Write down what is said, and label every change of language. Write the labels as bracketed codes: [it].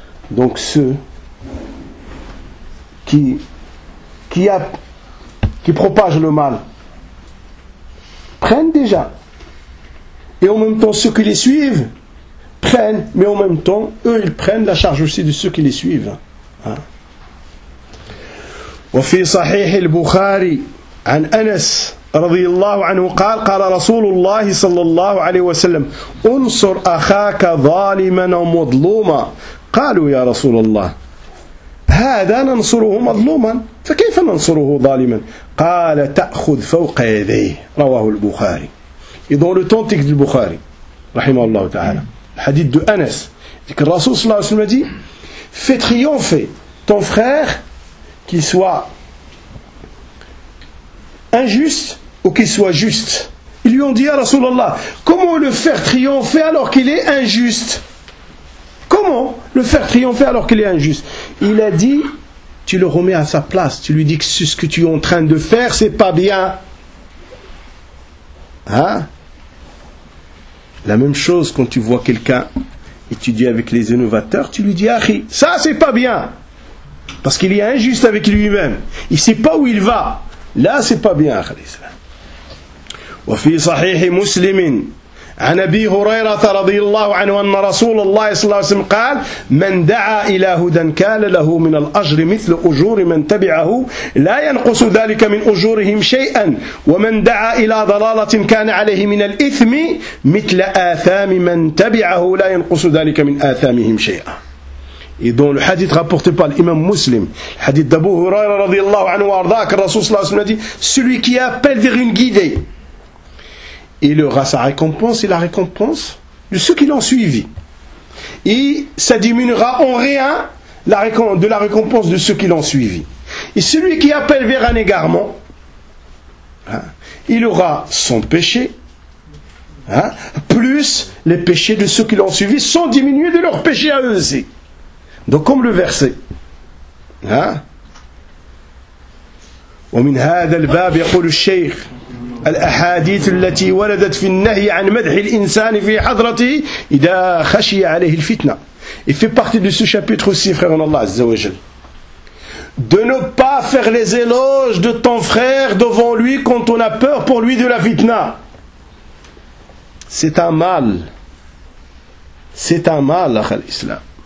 [fr] Donc ceux qui propagent le mal prennent déjà, et en même temps ceux qui les suivent prennent, mais en même temps eux ils prennent la charge aussi de ceux qui les suivent. [ar] وفي صحيح البخاري عن أنس رضي الله عنه قال قال رسول الله صلى الله عليه وسلم انصر أخاك ظالما ومظلوما قالوا يا رسول الله هذا ننصره مظلوما فكيف ننصره ظالما قال تأخذ فوق يديه رواه البخاري. [fr] Et dans l'authentique du Bukhari [ar] رحمه الله تعالى الحديث [fr] de Anas C'est que Rasoul sallallahu alayhi wa sallam a dit, fais triompher ton frère, qu'il soit injuste ou qu'il soit juste. Ils lui ont dit, ya Rasulallah, comment le faire triompher alors qu'il est injuste? Comment le faire triompher alors qu'il est injuste? Il a dit, tu le remets à sa place, tu lui dis que ce que tu es en train de faire, c'est pas bien. Hein? La même chose quand tu vois quelqu'un étudier avec les innovateurs, tu lui dis, ahi, ça c'est pas bien. Parce qu'il est injuste avec lui-même. Il ne sait pas où il va. Là, c'est pas bien, Khalis. [ar] وفي صحيح مسلم عن أبي هريرة رضي الله عنه أن رسول الله صلى الله عليه وسلم قال من دعا إلى هدى كان له من الأجر مثل أجور من تبعه لا ينقص ذلك من أجورهم شيئا ومن دعا إلى ضلالة كان عليه من الإثم مثل آثام من تبعه لا ينقص ذلك من آثامهم شيئا. [fr] Et dont le hadith rapporté par l'imam muslim, le hadith d'Abu Hurayra radiallahu anhu wa arda, que le Rasoul sallallahu alayhi wa sallam a dit, celui qui appelle vers une guidée, il aura sa récompense et la récompense de ceux qui l'ont suivi. Et ça diminuera en rien de la récompense de ceux qui l'ont suivi. Et celui qui appelle vers un égarement, hein, il aura son péché, hein, plus les péchés de ceux qui l'ont suivi sont diminués de leur péché à eux aussi. Donc comme le verset. [ar] ومن هذا الباب يقول الشيخ الأحاديث التي وردت في النهي عن مدح الإنسان في حضرته إذا خشي عليه الفتنة. [fr] Il fait partie de ce chapitre aussi, frère en Allah, Azza wa Jal. De ne pas faire les éloges de ton frère devant lui quand on a peur pour lui de la fitna. C'est un mal. C'est un mal, akhi al-Islam.